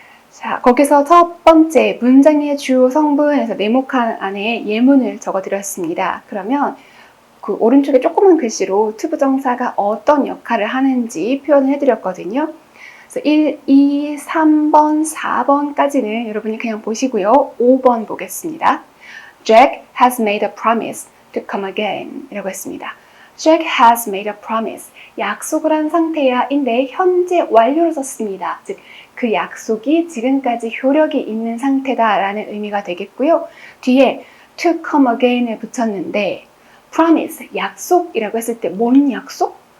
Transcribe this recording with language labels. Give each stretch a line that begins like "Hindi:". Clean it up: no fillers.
Korean: 자, 거기서 첫 번째 문장의 주요 성분에서 네모칸 안에 예문을 적어드렸습니다. 그러면 그 오른쪽에 조그만 글씨로 to 부정사가 어떤 역할을 하는지 표현을 해드렸거든요. 그래서 1, 2, 3번, 4번까지는 여러분이 그냥 보시고요. 5번 보겠습니다.
English: Jack has made a promise to come again 이라고 했습니다. Jack has made a promise.
Korean: 약속을 한 상태야 인데 현재 완료로 썼습니다. 즉, 그 약속이 지금까지 효력이 있는 상태다라는 의미가 되겠고요. 뒤에 to come again을 붙였는데 promise, 약속이라고 했을 때 뭔 약속?